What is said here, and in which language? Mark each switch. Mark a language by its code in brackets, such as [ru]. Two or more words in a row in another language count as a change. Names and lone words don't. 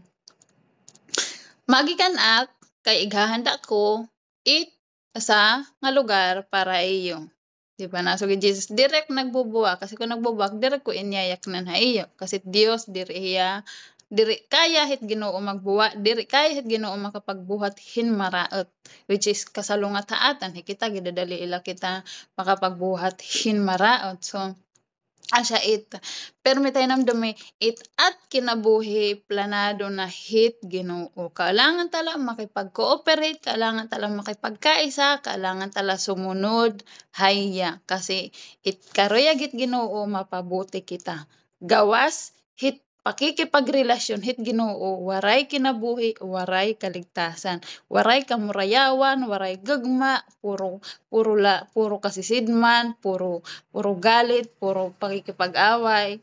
[war] Magikanak, kay ighahanda ko, sa nga lugar para iyo. Di ba nasugad Jesus, direct nagbubuwa, kasi kung nagbubuwak, direct ko inyayak na iyo. Kasi Dios, diri kaya hit Ginoo magbuwa, diri kaya hit Ginoo makapagbuhat hin maraot, [en] which is [war] kasalungat haatan hikita gidadali ila kita makapagbuhat hin maraot. So asya permitay namdumi at kinabuhi planado na hit Ginoo. Kailangan tala makipag-cooperate, kailangan tala makipagkaisa, kailangan tala sumunod hayya, kasi karuyag hit Ginoo mapabuti kita. Gawas hit pakikipagrelasyon hit Ginoo, waray kinabuhi, waray kaligtasan. Waray kamurayawan, waray gagma, puro kasisidman, puro galit, puro pakikipag-away.